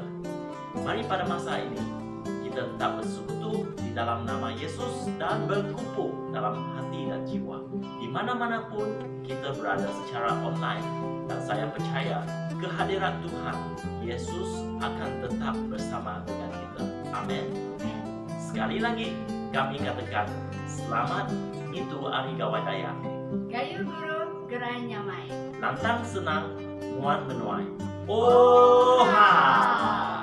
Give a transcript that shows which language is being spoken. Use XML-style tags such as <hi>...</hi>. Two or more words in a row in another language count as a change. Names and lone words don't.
<ms>Mari pada masa ini kita tetap bersekutu di dalam nama Yesus dan berkumpul dalam hati dan jiwa. Di mana-mana pun kita berada secara online, dan saya percaya kehadiran Tuhan Yesus akan tetap bersama dengan kita. Amin. Sekali lagi kami katakan selamat itu Hari Gawai Daya.</ms> <iba>Gayu guru gerai nyamai. Lantang senang muan menuai. Oha!</iba>